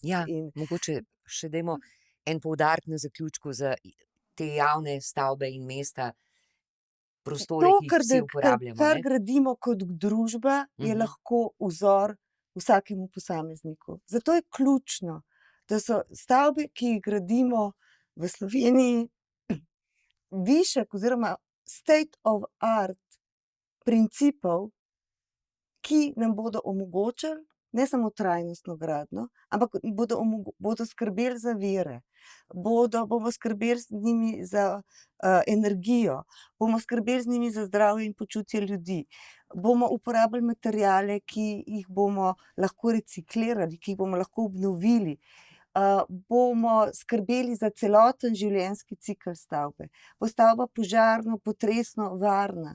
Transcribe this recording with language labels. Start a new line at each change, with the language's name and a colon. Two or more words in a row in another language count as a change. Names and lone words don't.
Slovenian: Ja, mogoče še dajmo en poudarek na zaključku za te javne stavbe in mesta, prostore, ki jih vsi uporabljamo. Kar gradimo kot družba, je lahko vzor vsakemu posamezniku. Zato je ključno, da so stavbe, ki jih gradimo v Sloveniji, višek oziroma
English: state of art
Slovenian: principov, ki nam bodo omogočili ne samo trajnostno gradnjo, ampak bodo skrbeli za vire, bomo skrbeli z njimi za energijo, bomo skrbeli z njimi za zdravje in počutje ljudi, bomo uporabljali materiale, ki jih bomo lahko reciklirali, ki jih bomo lahko obnovili, bomo skrbeli za celoten življenjski cikel stavbe, bo stavba požarno, potresno varna.